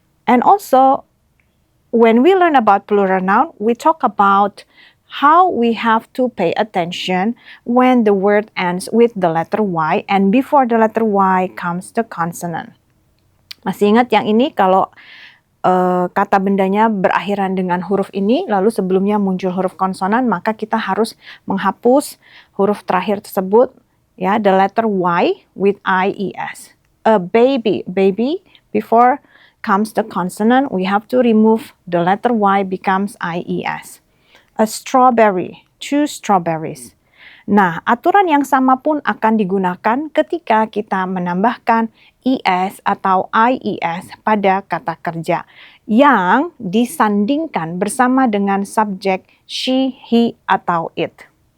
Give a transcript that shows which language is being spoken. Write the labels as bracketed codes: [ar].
[en] And also, when we learn about plural noun, we talk about how we have to pay attention when the word ends with the letter Y and before the letter Y comes the consonant. [id] Masih ingat yang ini kalau kata bendanya berakhiran dengan huruf ini, lalu sebelumnya muncul huruf konsonan, maka kita harus menghapus huruf terakhir tersebut, ya, [en] the letter Y with ies. A baby, before comes the consonant, we have to remove the letter Y becomes ies. A strawberry, 2 strawberries. [id] Nah, aturan yang sama pun akan digunakan ketika kita menambahkan is atau ies pada kata kerja yang disandingkan bersama dengan subjek she, he, atau it.